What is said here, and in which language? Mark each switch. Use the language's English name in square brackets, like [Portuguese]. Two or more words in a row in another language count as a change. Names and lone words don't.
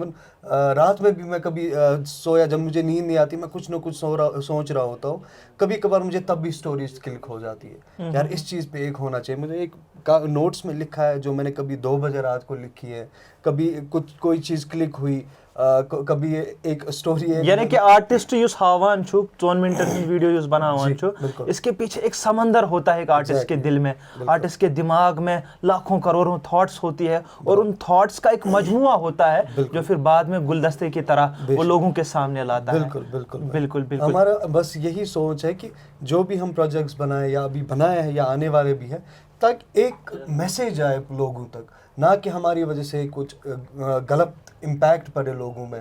[Hindi] इवन रात में भी मैं कभी सोया, जब मुझे नींद नहीं आती, मैं कुछ ना कुछ सोच रहा होता हूँ। कभी कभार मुझे तब भी स्टोरीज क्लिक हो जाती है, यार इस चीज़ पे एक होना चाहिए। मुझे एक नोट्स में लिखा है जो मैंने कभी 2 बजे रात को लिखी है, कभी कोई चीज़ क्लिक हुई, कभी एक स्टोरी है, [Kashmiri] यानी कि आर्टिस्ट युस हावान छु 4 मिनटन हंद वीडियो युस बनावान छु, [Hindi] बिल्कुल। इसके पीछे एक समंदर होता है एक आर्टिस्ट के दिल में, आर्टिस्ट के दिमाग में लाखों करोड़ों थॉट्स होती है, और उन थॉट्स का एक मजमुआ होता है जो फिर बाद में गुलदस्ते की तरह वो लोगों के सामने लाता है। बिल्कुल बिल्कुल बिल्कुल बिल्कुल। हमारा बस यही सोच है कि जो भी हम प्रोजेक्ट्स बनाए, या अभी बनाए हैं या आने वाले भी हैं, ताकि एक मैसेज आए लोगों तक, ना कि हमारी वजह से कुछ गलत इम्पैक्ट पड़े लोगों में।